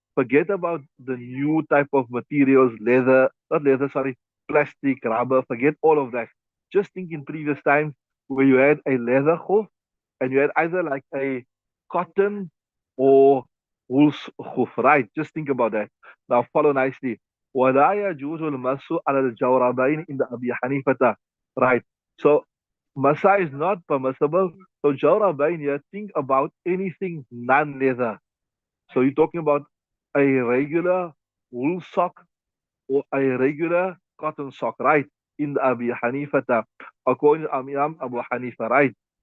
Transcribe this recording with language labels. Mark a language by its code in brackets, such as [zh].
[en] Forget about the new type of materials, leather, not leather, sorry, plastic, rubber. Forget all of that. Just think in previous times where you had a leather hoof and you had either like a cotton or wool hoof, right? Just think about that. Now follow nicely. [ar] ولا يجوز المس على الجوربين عند أبي حنيفة. [en] Right. So masa is not permissible. So jawrabain here, think about anything non-leather. So you're talking about a regular wool sock or a regular cotton sock, right? In Abi Hanifata, according to Imam Abu Hanifa, right?